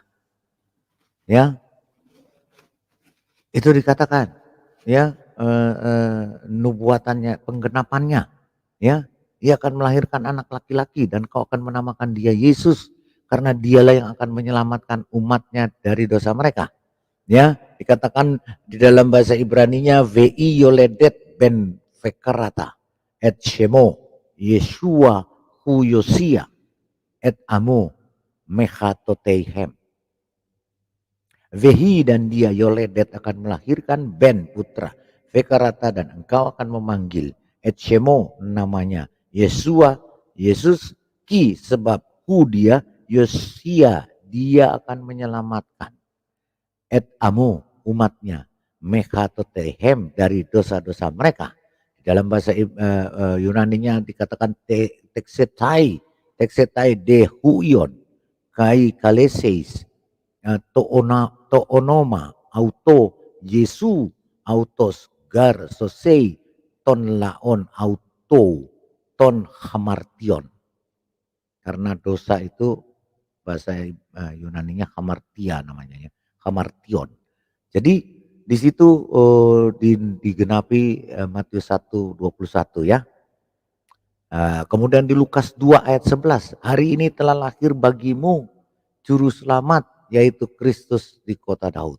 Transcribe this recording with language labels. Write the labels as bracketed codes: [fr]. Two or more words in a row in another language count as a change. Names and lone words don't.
[id] Ya, itu dikatakan ya, nubuatannya, penggenapannya ya, ia akan melahirkan anak laki-laki dan engkau akan menamakan dia Yesus, karena dialah yang akan menyelamatkan umatnya dari dosa mereka. Ya, dikatakan di dalam bahasa Ibraninya [he] והיא יולדת בן וקראת את שמו ישוע הוא יושיע את עמו מחטאתיהם. Vehi, [id] dan dia Yoledet akan melahirkan ben putra Vekarata, dan engkau akan memanggil [he] את שמו, [id] namanya Yeshua, Yesus, ki, sebab hu, dia Yosia, dia akan menyelamatkan, [he] את עמו, [id] umatnya, Mechatoteihem, dari dosa-dosa mereka. Dalam bahasa Yunaninya dikatakan [el] τέξεται δὲ υἱὸν καὶ καλέσεις τὸ ὄνομα αὐτοῦ Ἰησοῦν αὐτὸς γὰρ σώσει τὸν λαὸν αὐτοῦ τῶν ἁμαρτιῶν. [id] Karena dosa itu bahasa Yunaninya hamartia namanya ya. Hamartion. Jadi di situ digenapi Matius 1:21 ya. Kemudian di Lukas 2 ayat 11, hari ini telah lahir bagimu juru selamat, yaitu Kristus di kota Daud.